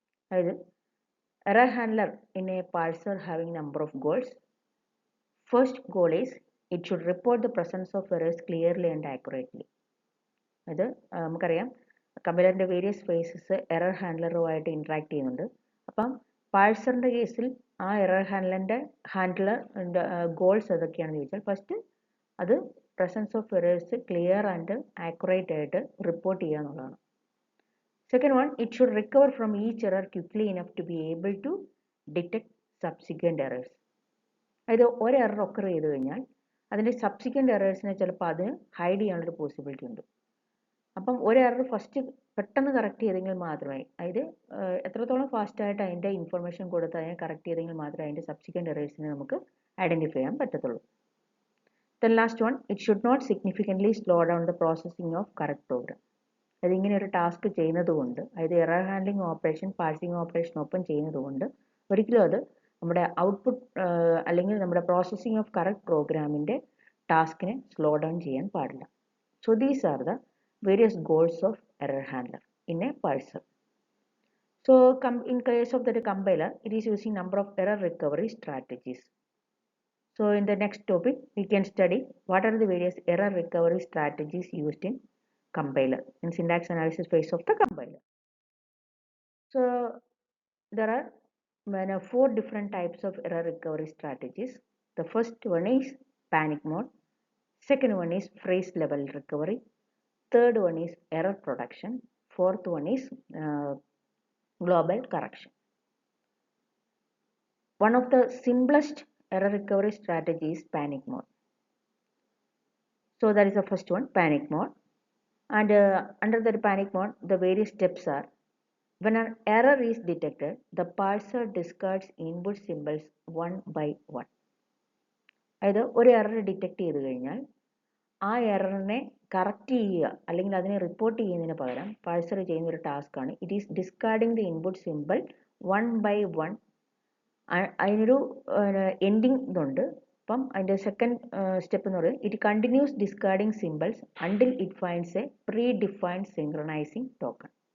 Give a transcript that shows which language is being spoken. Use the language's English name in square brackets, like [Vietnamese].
[Malayalam] അതായത് [English] error handler in a parser having number of goals. First goal is it should report the presence of errors clearly and accurately. [Malayalam] അത് നമുക്കറിയാം കമ്പൈലറിൻ്റെ various faces error ഹാൻഡ്ലറുമായിട്ട് interact ചെയ്യുന്നുണ്ട്. അപ്പം പാഴ്സറിൻ്റെ കേസിൽ ആ error ഹാൻഡ്ലറിൻ്റെ goals ഏതൊക്കെയാണെന്ന് ചോദിച്ചാൽ first അത് presence of errors clear and accurate ആയിട്ട് റിപ്പോർട്ട് ചെയ്യുക എന്നുള്ളതാണ്. [English] Second one, it should recover from each error quickly enough to be able to detect subsequent errors. [Malayalam] അതായത് ഒരു എറർ ഒക്കർ ചെയ്ത് കഴിഞ്ഞാൽ അതിൻ്റെ സബ്സിക്വൻറ്റ് എറേഴ്സിനെ ചിലപ്പോൾ അതിന് ഹൈഡ് ചെയ്യാനുള്ളൊരു പോസിബിലിറ്റി ഉണ്ട്. അപ്പം ഒരു എറർ ഫസ്റ്റ് പെട്ടെന്ന് കറക്റ്റ് ചെയ്തെങ്കിൽ മാത്രമേ, അതായത് എത്രത്തോളം ഫാസ്റ്റായിട്ട് അതിൻ്റെ ഇൻഫർമേഷൻ കൊടുത്ത് അതിനെ കറക്റ്റ് ചെയ്തെങ്കിൽ മാത്രമേ അതിൻ്റെ സബ്സിക്വൻറ്റ് എറേഴ്സിനെ നമുക്ക് ഐഡൻറ്റിഫൈ ചെയ്യാൻ പറ്റത്തുള്ളൂ. [English] Then last one, it should not significantly slow down the processing of correct program. [Malayalam] അത് ഇങ്ങനെ ഒരു ടാസ്ക് ചെയ്യുന്നത് കൊണ്ട്, അതായത് error handling operation parsing operation ഒപ്പം ചെയ്യുന്നത് കൊണ്ട് ഒരിക്കലും അത് നമ്മുടെ ഔട്ട്പുട്ട് അല്ലെങ്കിൽ നമ്മുടെ പ്രോസസ്സിംഗ് ഓഫ് കറക്റ്റ് പ്രോഗ്രാമിൻ്റെ ടാസ്കിനെ സ്ലോ ഡൗൺ ചെയ്യാൻ പാടില്ല. [English] So these are the various goals of error handler in a parser. So in case of the compiler, it is using number of error recovery strategies. So in the next topic, we can study what are the various error recovery strategies used in compiler, in syntax analysis phase of the compiler. So there are 4 different types of error recovery strategies. The first one is panic mode. Second one is phrase level recovery. Third one is error production. Fourth one is global correction. One of the simplest error recovery strategy is panic mode. So that is the first one, panic mode. And under the panic mode, the various steps are: when an error is detected, the parser discards input symbols one by one. [Malayalam] അതായത് ഒരു error detect ചെയ്ത് കഴിഞ്ഞാൽ ആ എററിനെ correct ചെയ്യുക അല്ലെങ്കിൽ അതിനെ report ചെയ്യുന്നതിന് പകരം പാഴ്സർ ചെയ്യുന്ന ഒരു ടാസ്ക്കാണ് [English] It is discarding the input symbol one by one. [Malayalam] അതിനൊരു എൻഡിങ് ഇതുണ്ട്. അപ്പം അതിൻ്റെ സെക്കൻഡ് സ്റ്റെപ്പ് എന്ന് പറയുന്നത് [English] It continues discarding symbols until it finds a predefined synchronising token.